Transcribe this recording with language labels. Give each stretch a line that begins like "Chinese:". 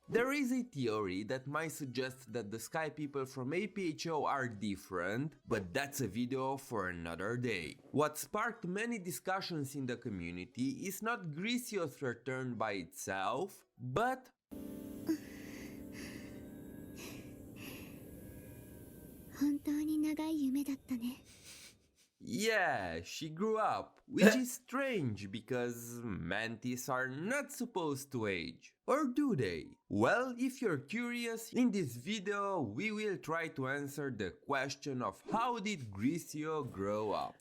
English: There is a theory that might suggest that the Sky People from APHO are different, but that's a video for another day. What sparked many discussions in the community is not Gricio's return by itself, but
Japanese: 本当に長い夢だったね。
English: yeah, she grew up, which is strange because mantis are not supposed to age. Or do they? Well, if you're curious, in this video we will try to answer the question of how did Gricio grow up.